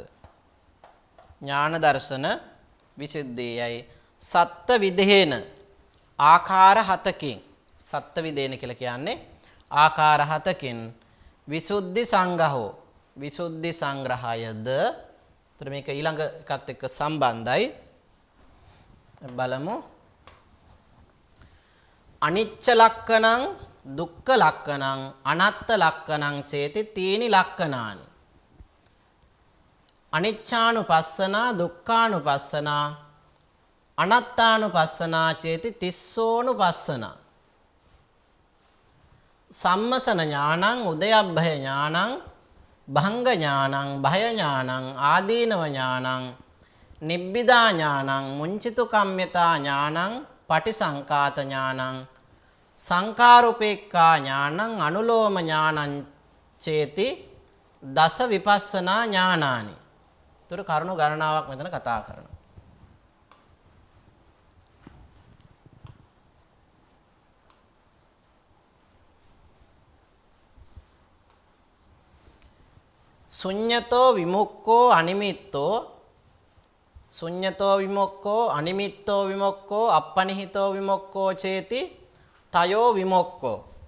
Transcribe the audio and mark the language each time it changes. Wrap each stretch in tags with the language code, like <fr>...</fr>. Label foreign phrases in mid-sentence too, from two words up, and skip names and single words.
<si>ඥාන දර්ශන විසුද්ධියයි</si> <pi>සත්ත්ව විදේන</pi> <si>ආකාර 7කින්</si> <pi>සත්ත්ව විදේන</pi> <si>කියලා කියන්නේ ආකාර 7කින්</si> <pi>විසුද්ධි සංග්‍රහෝ</pi> <si>විසුද්ධි සංග්‍රහයද. එතන මේක ඊළඟ එකත් එක්ක සම්බන්ධයි. බලමු.</si> <pi>අනිච්ච ලක්ඛණං දුක්ඛ ලක්ඛණං අනත්ත ලක්ඛණං චේති තීනි ලක්ඛණානි. අනිච්ඡානුපස්සනා දුක්ඛානුපස්සනා අනත්තානුපස්සනා චේති තිස්සෝනුපස්සනා. සම්මසන ඥානං උදයබ්බය ඥානං භංග ඥානං භය ඥානං ආදීනව ඥානං නිබ්බිදා ඥානං මුංචිතු කම්මතා ඥානං පටිසංකාත ඥානං සංකාරුපේක්ඛා ඥානං අනුලෝම ඥානං චේති දස විපස්සනා ඥානානි.</pi> <si>ඒතර කරුණු ගණනාවක් මෙතන කතා කරනවා.</si> <pi>ශුඤ්ඤතෝ විමුක්ඛෝ අනිමිත්තෝ ශුඤ්ඤතෝ විමුක්ඛෝ අනිමිත්තෝ විමුක්ඛෝ අප්පනිහිතෝ විමුක්ඛෝ චේති තයෝ විමුක්ඛෝ.</pi>